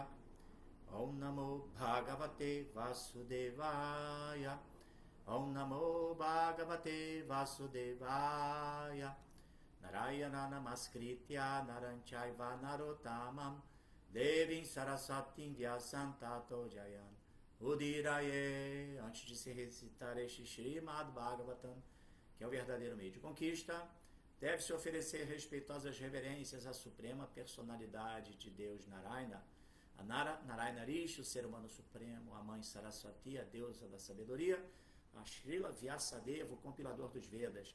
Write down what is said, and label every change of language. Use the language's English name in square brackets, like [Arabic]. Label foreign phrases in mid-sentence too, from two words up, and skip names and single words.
[Sanskrit] ॐ नमो भगवते वासुदेवाय. ॐ नमो भगवते वासुदेवाय. नारायण नमस्कृत्य नरञ्चैव नरोत्तमम् देवीं सरस्वतीं व्यासं ततो जयं उदीरये. [Portuguese] Antes de se recitar este Srimad Bhagavatam, que é o verdadeiro meio de conquista, deve-se oferecer respeitosas reverências à suprema personalidade de Deus Narayana, a Narayana Rishi, o ser humano supremo, a mãe Saraswati, a deusa da sabedoria, a Srila Vyasadeva, o compilador dos Vedas.